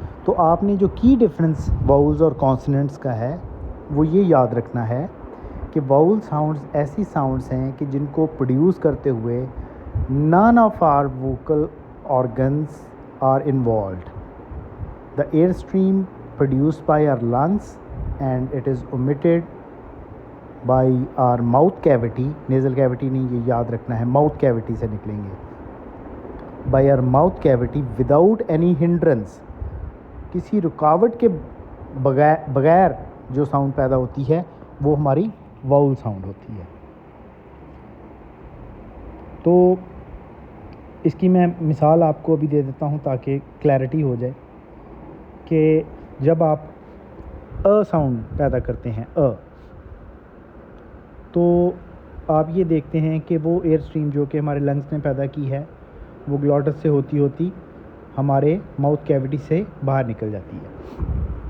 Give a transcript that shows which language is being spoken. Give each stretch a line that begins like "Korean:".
Hindi: तो आपने जो की डिफरेंस वाउल्स और कॉन्सोनेंट्स का है वो ये याद रखना है कि वाउल साउंड्स ऐसी साउंड्स हैं कि जिनको प्रोड्यूस करते हुए
English: none of our vocal organs are involved. The air stream produced by our lungs and it is emitted by our mouth cavity, nasal cavity
Hindi: नहीं, ये याद रखना है,
English: mouth cavity
Hindi: से निकलेंगे,
English: by our mouth cavity without any hindrance,
Hindi: किसी रुकावट के बगैर जो साउंड पैदा होती है वो हमारी वाउल साउंड होती है। तो इसकी मैं मिसाल आपको अभी दे देता हूँ ताकि क्लैरिटी हो जाए कि जब आप अ साउंड पैदा करते हैं तो आप ये देखते हैं कि वो एयर स्ट्रीम जो कि हमारे लंग्स ने पैदा की है वो ग्लॉटस से होती होती हमारे माउथ कैविटी से बाहर निकल जाती है।